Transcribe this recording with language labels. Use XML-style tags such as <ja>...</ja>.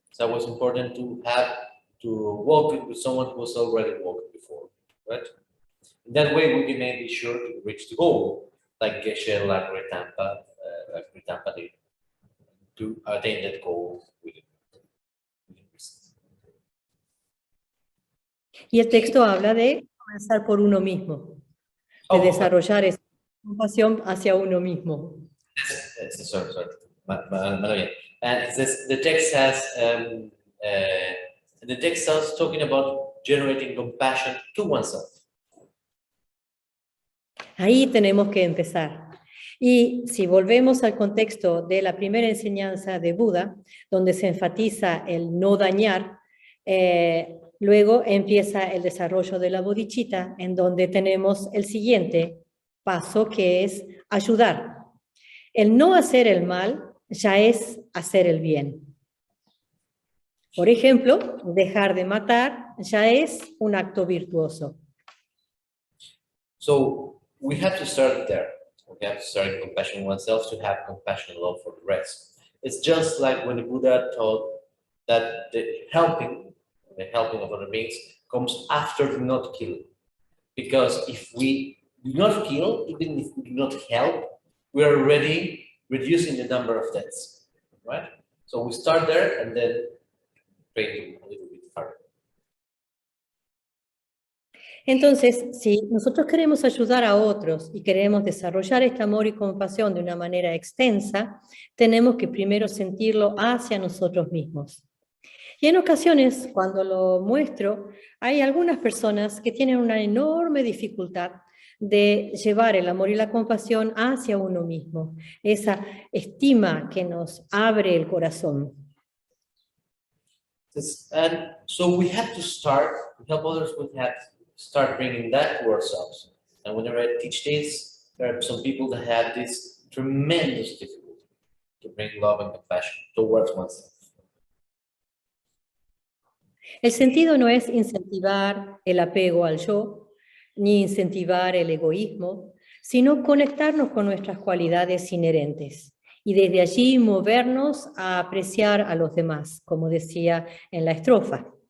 <en>It's always important to walk with someone who has already walked before, right? In that way, we can be sure to reach the goal, like Geshe Langri Tangpa did, to attain that goal within reason.</en> <es>Y el texto habla de comenzar por uno mismo, de desarrollar esa compasión hacia uno mismo.</es> <en>Sorry. And it says, the text starts talking about generating compassion to oneself.</en> <es>Ahí tenemos que empezar. Y si volvemos al contexto de la primera enseñanza de Buda, donde se enfatiza el no dañar, luego empieza el desarrollo de la bodhicitta, en donde tenemos el siguiente paso, que es ayudar. El no hacer el mal ya es hacer el bien. Por ejemplo, dejar de matar ya es un acto virtuoso.</es> <en>So we have to start there. We have to start compassion on oneself to have compassion and love for the rest. It's just like when the Buddha taught that the helping of other beings comes after the not killing. Because if we do not kill, even if we do not help, we are already reducing the number of deaths, right? So we start there and then pray a little bit further.</en> <es>Entonces, si nosotros queremos ayudar a otros y queremos desarrollar este amor y compasión de una manera extensa, tenemos que primero sentirlo hacia nosotros mismos. Y en ocasiones, cuando lo muestro, hay algunas personas que tienen una enorme dificultad de llevar el amor y la compasión hacia uno mismo, esa estima que nos abre el corazón.</es> <en>And so we have to help others with that, start bringing that to ourselves. And whenever I teach this, there are some people that have this tremendous difficulty to bring love and compassion towards oneself.</en> <es>El sentido no es incentivar el apego al yo, ni incentivar el egoísmo, sino conectarnos con nuestras cualidades inherentes y desde allí movernos a apreciar a los demás, como decía en la estrofa.</es>